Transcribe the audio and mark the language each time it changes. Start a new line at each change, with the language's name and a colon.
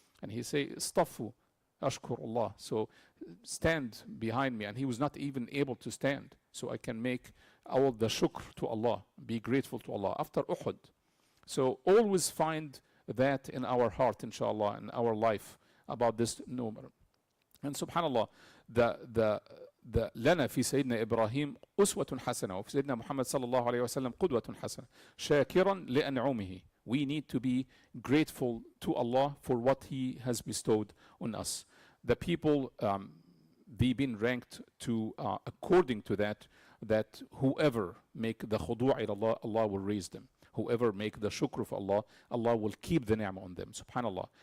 English: And he say, Stafu, ashkur Allah. So stand behind me. And he was not even able to stand. So I can make all the shukr to Allah, be grateful to Allah after Uhud. So always find that in our heart, inshallah, in our life about this number. And subhanallah, the
Arabic: لنا في سيدنا إبراهيم أسوة حسنة وفي سيدنا محمد صلى الله عليه وسلم قدوة حسنة شاكرا لأنعمه.
English: We need to be grateful to Allah for what He has bestowed on us. The people, they've been ranked to, according to that whoever make the khudu' ila Allah, Allah will raise them. Whoever make the shukr of Allah, Allah will keep the ni'mah on them. Subhanallah.